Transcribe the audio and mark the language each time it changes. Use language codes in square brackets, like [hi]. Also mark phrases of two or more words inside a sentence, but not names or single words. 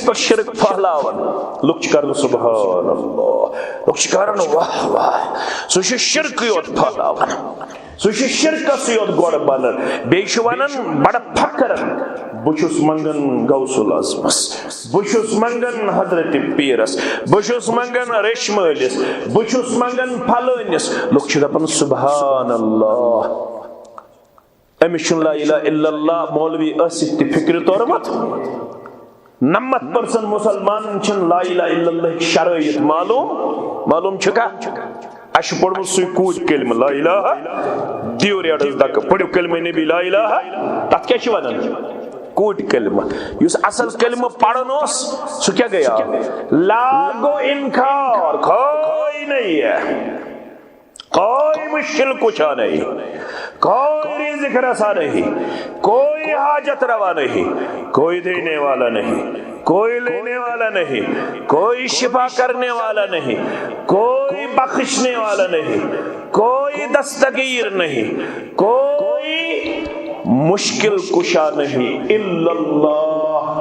[ks] پٮ۪ٹھ شرک پھہلاوان لُکھ چھِ کران [ar] سبحان اللہ [ks] لُکھ چھِ کران واہ واہ سُہ چھُ شرکٕے یوت پھہلاوان سُہ چھُ شرکسٕے یوت گۄڈٕ بنان بیٚیہِ چھُ ونان بڑٕ فخر بہٕ چھُس منگان غوث العظمس بہٕ چھُس منگان حضرت پیرس بہٕ چھُس منگان ریٚشہِ مٲلِس بہٕ چھُس منگان پھلٲنِس لُکھ چھِ دپان [ar] سبحان اللہ [ks] امس چھُنہٕ [ar] لا الہ الا اللہ [ks] مولوی ٲسِتھ تہِ فکرِ تورمُت 90% مسلمانن چھنہٕ [ar] لا الہ الا اللہ [ks] شرائط معلوم چھکا اَسہِ چھُ پوٚرمُت سُے کوٗد کلمہ [ar] لا الہ [ks] دِیِو ریڈس دکہٕ پٔرِو کلمہ نبی [ar] لا الہ [ks] تتھ کیاہ چھِ ونان کوٗد کلمہ یُس اصل کلمہ پرن اوس سُہ کیاہ گٔیا لا گو انکار [ur] کوئی نہیں ہے کوئی مشکل کچھ نہیں کوئی رزق رسا نہیں کوئی حاجت روا نہیں کوئی دینے والا نہیں کوئی لینے والا نہیں کوئی شفا کرنے والا نہیں کوئی بخشنے والا نہیں کوئی دستگیر نہیں کوئی مشکل کشا نہیں [ar] الا اللہ